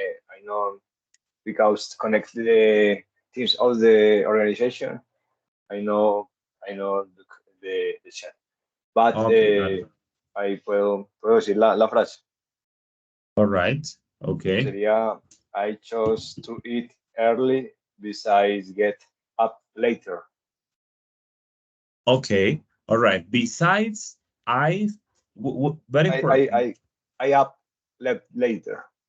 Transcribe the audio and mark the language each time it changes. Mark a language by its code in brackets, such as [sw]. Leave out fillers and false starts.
[en] I know because connect the teams of the organization. I know the chat. But Okay, [es] ahí puedo decir la frase. [en] all right. Okay. [es] Sería [en] I chose to eat early besides get up later. Okay. All right. Besides, very important. I up later.